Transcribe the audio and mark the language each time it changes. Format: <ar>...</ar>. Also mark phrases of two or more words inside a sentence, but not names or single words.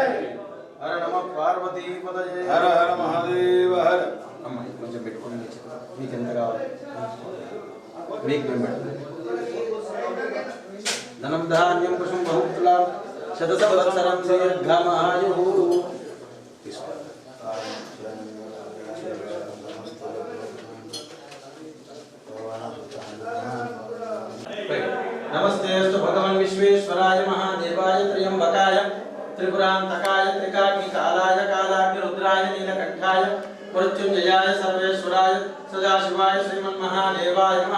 <sa>हर नमः पार्वती पतये हर हर महादेव हर</sa> <te>అమ్మ కొంచెం పెట్టుకోండి మీకు ఎంత కావాలి మీకు మేము పెడతాం</te> <sa>ధనం ధాన్యం పుష్పం బహుఫలం శతసంవత్సరం దీర్ఘమాయుః नमस्तेस्तु भगवान् विश्वेश्वराय महादेवाय त्र्यंबकाय त्रिपुरांतकाय त्रिकाग्निकालाय कालाग्निरुद्राय नीलकंठाय मृत्युंजयाय सर्वेश्वराय सदाशिवाय श्रीमन्महादेवाय नमः।</sa>